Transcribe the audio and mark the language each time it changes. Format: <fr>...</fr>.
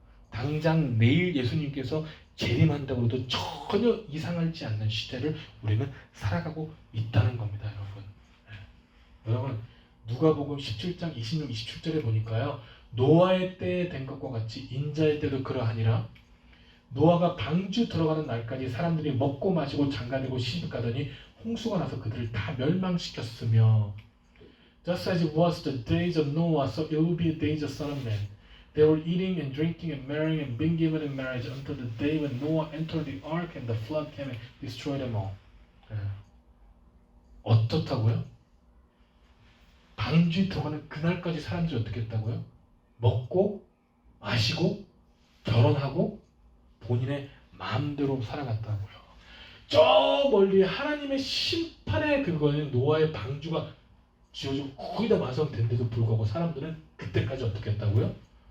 <ko>당장 내일 예수님께서 재림한다고 해도 전혀 이상하지 않는 시대를 우리는 살아가고 있다는 겁니다, 여러분. 여러분, 누가복음 17장 26, 27절에 보니까요, 노아의 때에 된 것과 같이 인자의 때도 그러하니라. 노아가 방주 들어가는 날까지 사람들이 먹고 마시고 장가들고 시집가더니 홍수가 나서 그들을 다 멸망시켰으며,</ko> <en>Just as it was the days of Noah, so it will be the days of Son of Man. They were eating and drinking and marrying and being given in marriage until the day when Noah entered the ark and the flood came and destroyed them all.</en> <ko>어떻다고요? 방주에 들어가는 그날까지 사람들이 어떻게 했다고요? 먹고 마시고 결혼하고 본인의 마음대로 살아갔다고요. 저 멀리 하나님의 심판의 그거는 노아의 방주가 지어지고 거의 다 완성된데도 불구하고 사람들은 그때까지 어떻게 했다고요?</ko>